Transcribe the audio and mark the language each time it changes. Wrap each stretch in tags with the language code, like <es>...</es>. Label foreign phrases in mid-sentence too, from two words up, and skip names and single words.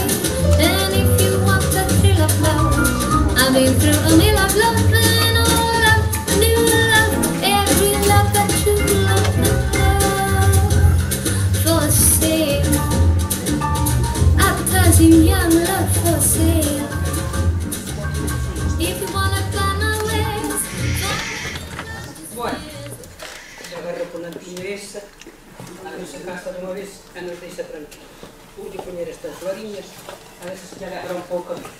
<en>And if you want the thrill of love, I've been through a mill of love and all love, new love, every love that you love, for sale. Advertising young love for sale. If you wanna come away.</en> <gl>Bueno, eu agarro con a tiña esa, a non se cansa de unha vez e nos deixa tranquilos. Vou de poñer estas floriñas, a ver se agarra un pouco.</gl>